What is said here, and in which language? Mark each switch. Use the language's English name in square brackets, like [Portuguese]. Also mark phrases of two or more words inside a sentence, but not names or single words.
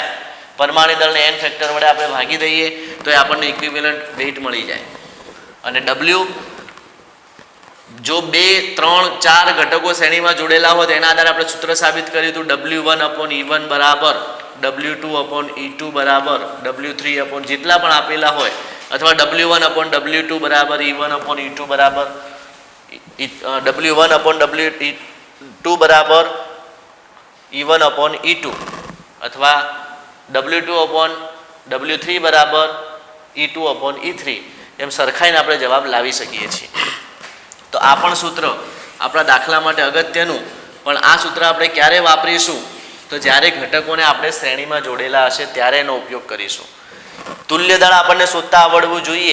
[Gujarati] પરમાણુ દળને N ફેક્ટર વડે આપણે ભાગી દઈએ તો એ આપણને [English] equivalent weight [Gujarati] મળી જાય. અને W જો 2, 3, 4 ઘટકો શ્રેણીમાં જોડેલા હોય તો એના આધારે આપણે સૂત્ર સાબિત કર્યું હતું W1/E1 બરાબર W2/E2 બરાબર W3 જેટલા પણ આપેલા હોય, અથવા W1/W2 બરાબર E1/E2 બરાબર W1/W2 બરાબર E1/E2 અથવા W2/W3 બરાબર E2/E3 એમ સરખાઈને આપણે જવાબ લાવી શકીએ છીએ. તો આ પણ સૂત્ર આપણા દાખલા માટે અગત્યનું, પણ આ સૂત્ર આપણે ક્યારે વાપરીશું? તો જ્યારે ઘટકોને આપણે શ્રેણીમાં જોડેલા હશે ત્યારે એનો ઉપયોગ કરીશું. તુલ્ય દળ આપણને શોધતા આવડવું જોઈએ.